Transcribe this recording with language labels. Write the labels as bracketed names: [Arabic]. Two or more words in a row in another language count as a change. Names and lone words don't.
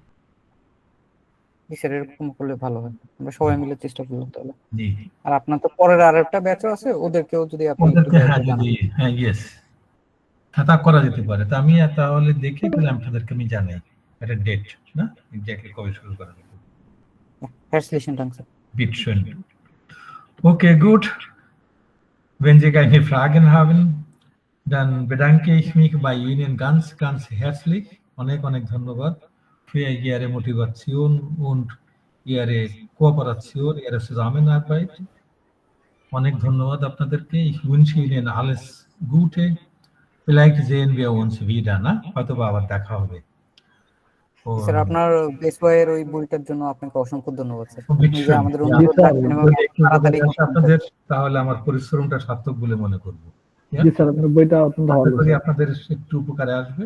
[Bangla] জি স্যার, এরকম করলে ভালো হয়, আমরা সবাই মিলে চেষ্টা করলাম তাহলে। জি, আর আপনার তো পরের আরেকটা ব্যাচও আছে, ওদেরকেও যদি আপনি একটু ওদেরকে দয়া করে জানান। ইয়েস, তা করা যেতে পারে। তা আমি তাহলে দেখে তাহলে আপনাদেরকে আমি জানাই একটা ডেট, না এক্স্যাক্টলি কবে শুরু করা যাবে। [German] Herzlichen Dank, স্যার। Bitte schön. Okay, gut. Wenn Sie keine Fragen haben, dann bedanke ich mich bei Ihnen ganz, ganz herzlich. [Bangla] অনেক অনেক ধন্যবাদ [German] für Ihre Motivation und Ihre Kooperation, Ihre Zusammenarbeit. [Bangla] অনেক ধন্যবাদ আপনাদেরকে। [German] Ich wünsche Ihnen alles Gute. Vielleicht sehen wir uns wieder, [Bangla] না? হয়তো বা আবার দেখা হবে। স্যার আপনার এসওয়াই এর ওই বইটার জন্য আপনাকে অসংখ্য ধন্যবাদ স্যার। আপনি যে বিচ্ছু, আমাদের অনুরোধ রাখছেন এবং তাড়াতাড়ি আপনাদের তাহলে আমার পরিশ্রমটা সার্থক বলে মনে করব। জি স্যার, আপনার বইটা অত্যন্ত ভালো আশা করি আপনাদের একটু উপকারে আসবে।